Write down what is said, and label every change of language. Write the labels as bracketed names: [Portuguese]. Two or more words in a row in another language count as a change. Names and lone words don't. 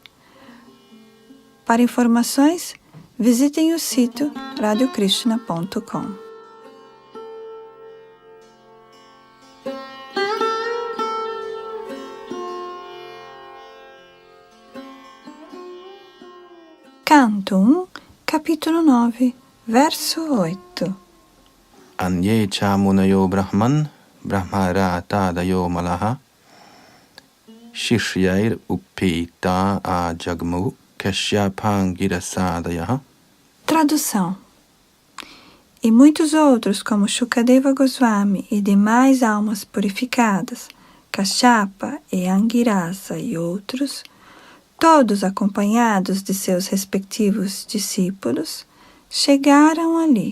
[Portuguese] Para informações, visitem o sítio radiokrishna.com. Canto 1, capítulo 9, verso 8. [Sanskrit] अन्ये च मुनयो ब्रह्मन् ब्रह्मरा तादयो मलाः शिष्यैर् उपेता आ जग्मुः कश्यपाङ्गिरसादयः. [Portuguese] Tradução. E muitos outros, como Shukadeva Goswami e demais almas purificadas, Kashyapa e Angirasa e outros, todos acompanhados de seus respectivos discípulos, chegaram ali.